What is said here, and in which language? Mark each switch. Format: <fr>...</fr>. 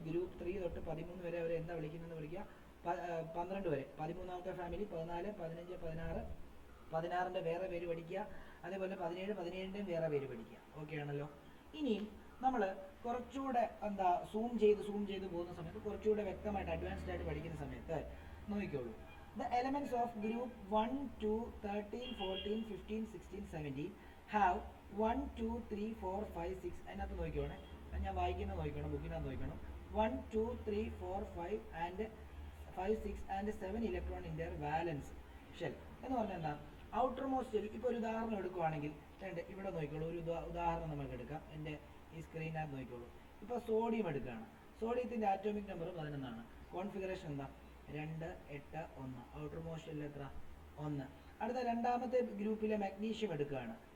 <ml>Group 3 തൊട്ട് 13 വരെ അവർ എന്താ വിളിക്കുന്നതെന്ന് പഠിക്കുക. 12 വരെ 13ാമത്തെ ഫാമിലി, 14, 15, 16, 16ന്റെ വേറെ പേര് പഠിക്കുക. അതേപോലെ 17, 17ന്റെയും വേറെ പേര് പഠിക്കുക. ഓക്കെ ആണല്ലോ? ഇനിയും നമ്മൾ കുറച്ചുകൂടെ എന്താ സൂം ചെയ്ത് പോകുന്ന സമയത്ത് കുറച്ചുകൂടെ വ്യക്തമായിട്ട് അഡ്വാൻസ്ഡ് ആയിട്ട് പഠിക്കുന്ന സമയത്ത് നോക്കിക്കോളൂ.</ml> <en>The elements of group 1, 2, 13, 14, 15, 16, 17 have 1, 2, 3, 4, 5, 6.</en> <ml>അതിനകത്ത് നോക്കിക്കോണേ, ഞാൻ വായിക്കുന്നത് നോക്കണം, ബുക്കിനകത്ത് നോക്കണം.</ml> <en>1, 2, 3, 4, 5 and 5, 6 and 7 electron in their valence shell.</en> <ml>എന്ന് പറഞ്ഞാൽ എന്താ? Outer most shell. ഇപ്പോൾ ഒരു ഉദാഹരണം എടുക്കുവാണെങ്കിൽ ഇവിടെ നോക്കിക്കോളൂ. ഒരു ഉദാഹരണം നമുക്ക് എടുക്കാം. എൻ്റെ ഈ സ്ക്രീനകത്ത് നോക്കിക്കോളൂ. ഇപ്പോൾ സോഡിയം എടുക്കുകയാണ്. സോഡിയത്തിൻ്റെ ആറ്റോമിക് നമ്പർ 11 ആണ്. കോൺഫിഗറേഷൻ എന്താ? 2, 8, 1. ഔട്ടർ മോസ്റ്റ് ഷെൽ എത്ര? 1. അടുത്ത രണ്ടാമത്തെ ഗ്രൂപ്പിലെ മഗ്നീഷ്യം എടുക്കുകയാണ്.</ml>